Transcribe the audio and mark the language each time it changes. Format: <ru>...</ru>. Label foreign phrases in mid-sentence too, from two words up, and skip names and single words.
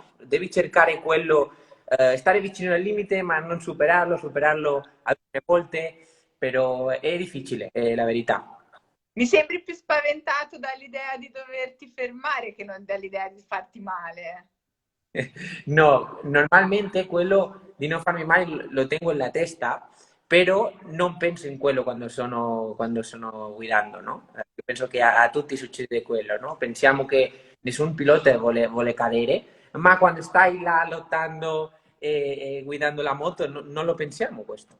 <it>Devi cercare quello, stare vicino al limite ma non superarlo alcune volte, però è difficile, è la verità. Mi sembri più spaventato dall'idea di doverti fermare che non dall'idea di farti male. No, normalmente quello di non farmi male</it> <es>lo tengo en la</es> <it>testa, però non penso in quello quando sono guidando, no? Io penso che a tutti succede quello, no? Pensiamo che nessun pilota vuole cadere, ma quando stai là lottando e guidando la moto non lo pensiamo questo.</it>